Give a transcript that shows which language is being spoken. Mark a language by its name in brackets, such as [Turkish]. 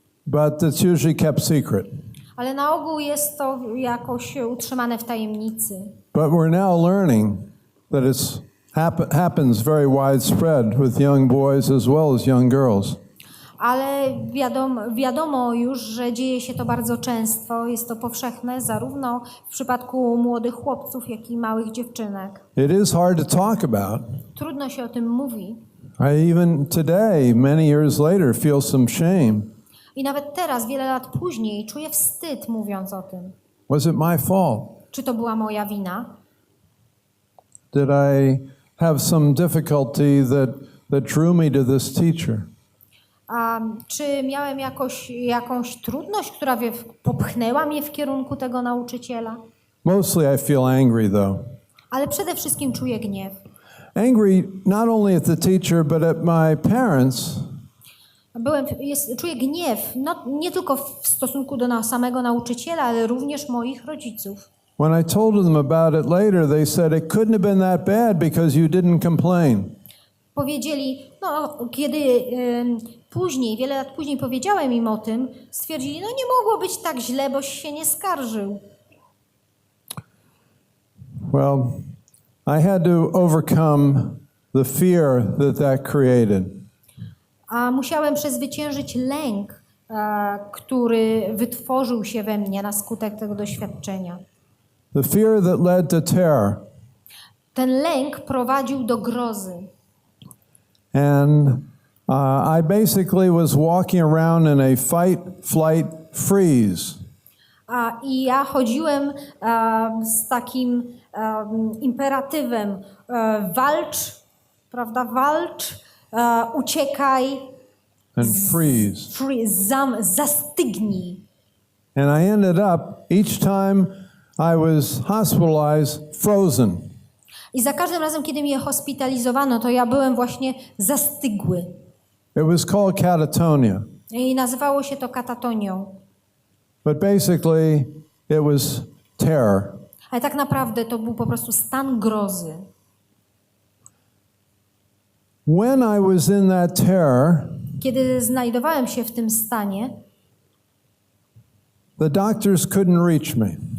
[English] but it's usually kept secret. [Polish] Ale na ogół jest to jakoś utrzymane w tajemnicy. [English] But we're now learning that it's happens very widespread with young boys as well as young girls. [Polish] Ale wiadomo już, że dzieje się to bardzo często. Jest to powszechne zarówno w przypadku młodych chłopców, jak i małych dziewczynek. [English] It is hard to talk about. [Polish] Trudno się o tym mówi. [English] I even today, many years later, feel some shame. [Polish] I nawet teraz, wiele lat później, czuję wstyd mówiąc o tym. [English] Was it my fault? [Polish] Czy to była moja wina? [English] Did I have some difficulty that drew me to this teacher? [Polish] Czy miałem jakąś trudność, która popchnęła mnie w kierunku tego nauczyciela? [English] Mostly I feel angry though. [Polish] Ale przede wszystkim czuję gniew. [English] Angry not only at the teacher but at my parents. [Polish] Czuję gniew nie tylko w stosunku do samego nauczyciela, ale również moich rodziców. [English] When I told them about it later, they said it couldn't have been that bad because you didn't complain. [Polish] Powiedzieli, kiedy później, wiele lat później powiedziałem im o tym, stwierdzili, nie mogło być tak źle, boś się nie skarżył. [English] Well, I had to overcome the fear that created. [Polish] A musiałem przezwyciężyć lęk, który wytworzył się we mnie na skutek tego doświadczenia. [English] The fear that led to terror. [Polish] Ten lęk prowadził do grozy. [English] And I basically was walking around in a fight, flight, freeze. [Polish] I ja chodziłem z takim imperatywem walcz, prawda, walcz, uciekaj, [English] And freeze. [Polish] Zastygnij. [English] And I ended up, each time I was hospitalized, frozen. [Polish] I za każdym razem, kiedy mnie hospitalizowano, to ja byłem właśnie zastygły. [English] It was called catatonia. [Polish] I nazywało się to katatonią. [English] But basically, it was terror. [Polish] Ale tak naprawdę to był po prostu stan grozy. [English] When I was in that terror, [Polish] kiedy znajdowałem się w tym stanie, [English] the doctors couldn't reach me.